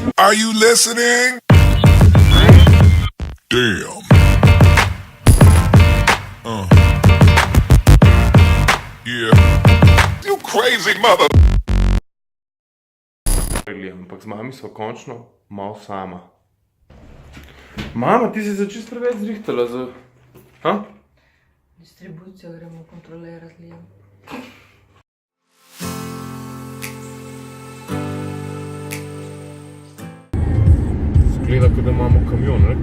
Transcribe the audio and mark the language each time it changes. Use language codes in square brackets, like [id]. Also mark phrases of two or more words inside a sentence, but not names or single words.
[en] Are you listening? Damn. Yeah. You crazy mother. [sl] Ampak z mami sva končno malo sama. Mama, ti si se čisto preveč zrihtala za... Ha? Distribucijo gremo kontrolirati, Liam. Zgleda, kot da imamo kamion, ne?